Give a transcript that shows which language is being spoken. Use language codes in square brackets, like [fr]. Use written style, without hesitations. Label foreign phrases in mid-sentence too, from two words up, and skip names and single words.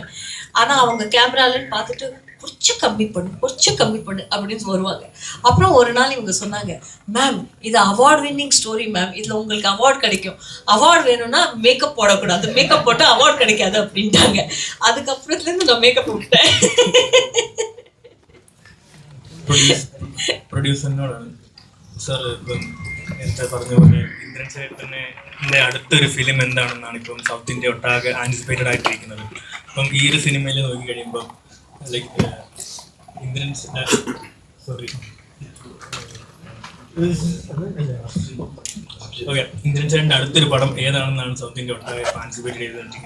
[ta] ஆனால் அவங்க கேமராலன்னு பார்த்துட்டு கொஞ்சம் கம்மி பண்ணு அப்படின்னு வருவாங்க. அப்புறம் ஒரு நாள் இவங்க சொன்னாங்க, மேம் இது [en] award winning story ma'am, [ta] இதில் உங்களுக்கு அவார்ட் கிடைக்கும், அவார்ட் வேணும்னா மேக்கப் போடக்கூடாது, மேக்கப் போட்டால் அவார்ட் கிடைக்காது அப்படின்ட்டாங்க. அதுக்கப்புறத்துலேருந்து நான் மேக்கப் விட்டேன். [ml] പ്രൊഡ്യൂസറിനോടാണ് സാർ ഇപ്പം നേരത്തെ പറഞ്ഞ പോലെ ഇന്ദ്രൻ ചേട്ടൻ്റെ അടുത്തൊരു ഫിലിം എന്താണെന്നാണ് ഇപ്പം സൗത്ത് ഇന്ത്യ ഒട്ടാകെ ആൻറ്റിസിപ്പേറ്റഡ് ആയിട്ടിരിക്കുന്നത്. അപ്പം ഈ ഒരു സിനിമയിൽ നോക്കി കഴിയുമ്പോൾ ലൈക്ക് ഇന്ദ്രൻ [en] sorry okay [ml] ഇന്ദ്രൻ ചേട്ടൻ്റെ അടുത്തൊരു പടം ഏതാണെന്നാണ് സൗത്ത് ഇന്ത്യ ഒട്ടാകെ ആൻറ്റിസിപ്പേറ്റ് ചെയ്തുകൊണ്ടിരിക്കുന്നത്.